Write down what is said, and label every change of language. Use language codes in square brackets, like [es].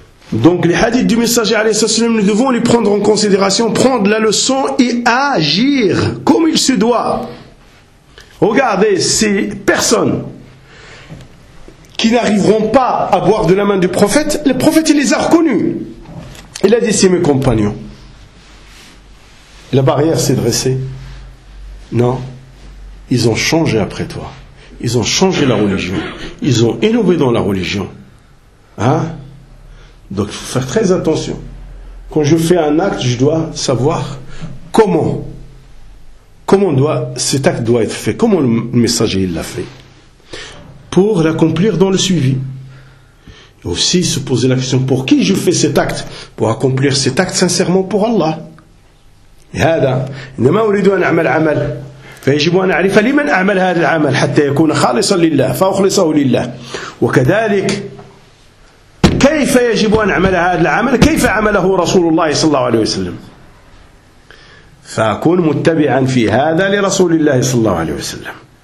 [fr] donc les hadiths du messager عليه الصلاة والسلام nous devons les prendre en considération, prendre la leçon et agir comme il se doit. Regardez ces personnes qui n'arriveront pas à boire de la main du prophète, le prophète il les a reconnus, il a dit c'est mes compagnons. La barrière s'est dressée. Non. Ils ont changé après toi. Ils ont changé la religion. Ils ont innové dans la religion. Hein? Donc, il faut faire très attention. Quand je fais un acte, je dois savoir comment. Cet acte doit être fait. Comment le messager il l'a fait? Pour l'accomplir dans le suivi. Et aussi se poser la question, pour qui je fais cet acte? Pour accomplir cet acte sincèrement pour Allah. [ar] هذا إنما أريد أن أعمل عمل فيجب أن أعرف لمن أعمل هذا العمل حتى يكون خالصا لله فأخلصه لله وكذلك كيف يجب أن أعمل هذا العمل كيف عمله رسول الله صلى الله عليه وسلم فأكون متبعا في هذا لرسول الله صلى الله عليه وسلم